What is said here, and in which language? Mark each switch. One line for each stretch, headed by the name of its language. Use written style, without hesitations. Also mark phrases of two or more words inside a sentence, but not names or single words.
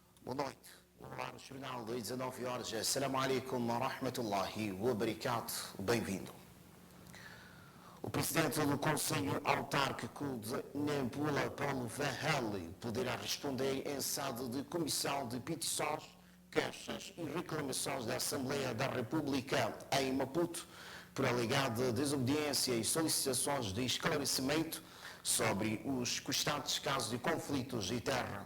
Portuguese: Boa noite. Olá, no jornal das 19 horas.
Arabic: السلام عليكم ورحمة الله وبركاته.
Portuguese: Bem-vindo. O presidente do Conselho Autárquico de Nampula, Paulo Verhelli, poderá responder em sede de comissão de petições, queixas e reclamações da Assembleia da República em Maputo por alegada desobediência e solicitações de esclarecimento sobre os constantes casos de conflitos de terra.